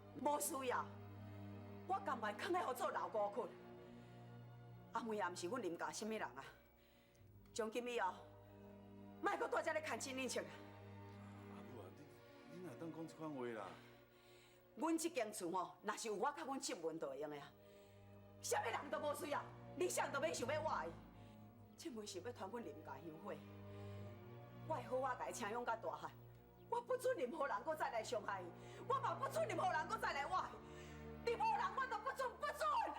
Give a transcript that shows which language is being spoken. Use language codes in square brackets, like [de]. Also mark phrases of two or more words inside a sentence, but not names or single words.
[nan] 无需要，我甘愿囥咧互做老孤困。阿妹也毋是阮林家什么人啊，从今以后，莫搁在这咧牵亲恁情啊！阿母啊，你哪当讲这款话啦？阮这间厝吼，若是有我甲阮媳妇就会用的啊，啥物人都无需要，你啥都免想要我的。这门是要传阮林家香火，我会好好甲伊请养到大汉，我不准任何人搁再来伤害伊，我嘛不准任何人搁再来我的，任何人我都不准，不准！